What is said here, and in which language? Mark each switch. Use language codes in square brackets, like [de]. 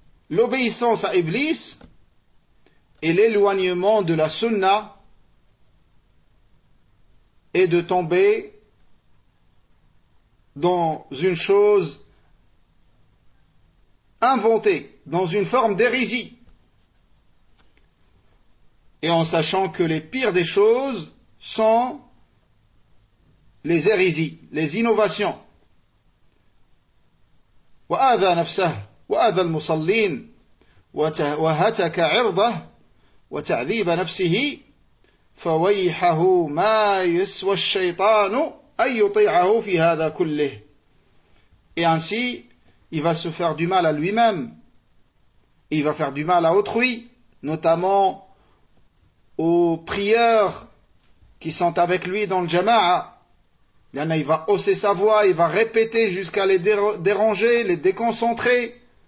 [fr] L'obéissance à Iblis et l'éloignement de la sunna et de tomber dans une chose inventée, dans une forme d'hérésie. Et en sachant que les pires des choses sont les hérésies, les innovations. [ar] وَأَذَا نَفْسَهُ وَأَذَا الْمُصَلِّينَ وَهَتَكَ عِرْضَهُ وَتَعْذِيبَ نَفْسِهِ فَوَيْحَهُ مَا يَسْوَى الشَّيْطَانُ أَنْ يُطِيعَهُ فِي هَذَا كُلِّهِ [fr] Et ainsi, il va se faire du mal à lui-même. Il va faire du mal à autrui, notamment aux prieurs qui sont avec lui dans le jama'a. Il va hausser sa voix, il va répéter jusqu'à les déranger, les déconcentrer.